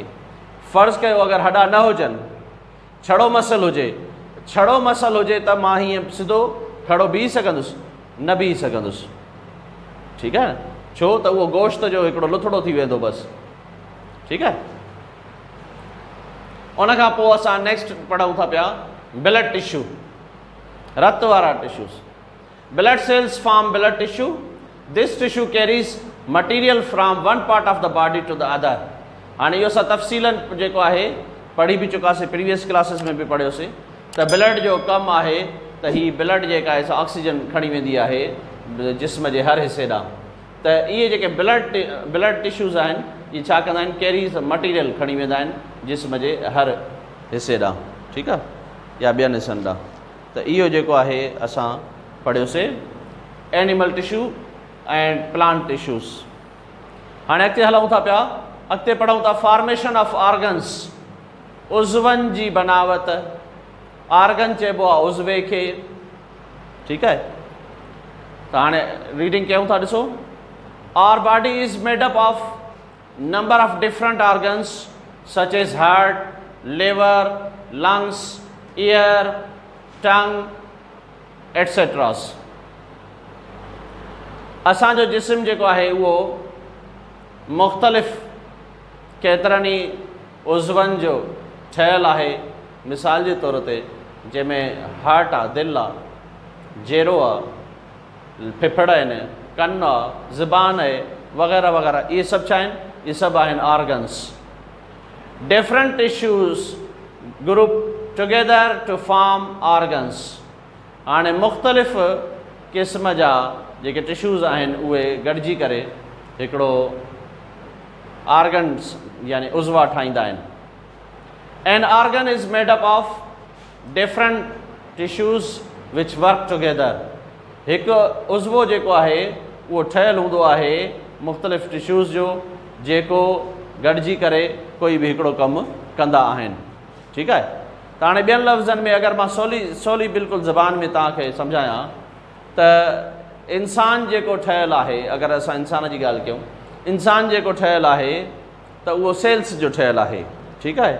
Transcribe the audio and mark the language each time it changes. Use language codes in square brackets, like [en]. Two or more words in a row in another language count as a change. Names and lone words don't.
[sd] फ़र्ज़ु कयो अगरि हॾा न हुजनि, छड़ो मसल हुजे, छड़ो मसल हुजे त मां हीअं सिधो खड़ो बीह सघंदुसि, न बीह सघंदुसि, ठीकु आहे, छो त उहो गोश्त जो हिकिड़ो लुथड़ो थी वेंदो बसि, ठीकु आहे। उन खां पोइ असां नेक्स्ट पढ़ूं था पिया [en] blood tissue, [sd] रत वारा टिश्यूज़। [en] Blood cells form blood tissue. This tissue carries material from one part of the body to the other. [sd] हाणे इहो असां तफ़सीलन जेको आहे पढ़ी बि चुकासीं, [en] previous classes [sd] में बि पढ़ियोसीं त ब्लड जो कमु आहे त हीअ ब्लड जेका आहे ऑक्सीजन खणी वेंदी आहे जिस्म जे हर हिसे ॾांहुं। त इहे जेके [en] blood tissues [sd] आहिनि इहे छा कंदा आहिनि, [en] carries material [sd] खणी वेंदा आहिनि जिस्म जे हर हिसे ॾांहुं, ठीकु आहे, या ॿियनि हिसनि ॾांहुं। त इहो जेको आहे असां पढ़ियोसीं [en] animal tissue and plant tissues. [sd] हाणे अॻिते हलूं था पिया, अॻिते पढ़ूं था [en] formation of organs, [sd] उज़वनि जी बनावट। ऑर्गन चइबो आहे उज़वे खे, ठीकु आहे। त हाणे रीडिंग कयूं था, ॾिसो। [en] Our body is made up of number of different organs such as heart, liver, lungs, ear, tongue etcetera. [sd] असांजो जिस्म जेको आहे उहो मुख़्तलिफ़ केतिरनि ई उज़वनि जो ठहियलु आहे। मिसाल जे तौर ते जंहिंमें हार्ट आहे, दिलि आहे, जेरो आहे, फिफड़ आहिनि, कन आहे, ज़ुबान आहे, वग़ैरह वग़ैरह, इहे सभु छा आहिनि, इहे सभु आहिनि ऑर्गन्स। [en] Different tissues group together to form organs. [sd] हाणे मुख़्तलिफ़ क़िस्म जा जेके टिश्यूज़ आहिनि उहे गॾिजी करे हिकिड़ो ऑर्गन्स यानी उज़वा ठाहींदा आहिनि। [en] An organ is made up of different tissues which work together। [sd] हिकु उज़वो जेको आहे उहो ठहियलु हूंदो आहे मुख़्तलिफ़ टिश्यूज़ जो, जेको गॾिजी करे कोई बि हिकिड़ो कमु कंदा आहिनि, ठीकु आहे। त हाणे ॿियनि लफ़्ज़नि में अगरि मां सवली बिल्कुलु ज़बान में तव्हांखे सम्झायां त इंसान जेको ठहियलु आहे, अगरि असां इंसान जी ॻाल्हि कयूं, इंसान जेको ठहियलु आहे त उहो सेल्स जो ठहियलु आहे, ठीकु आहे।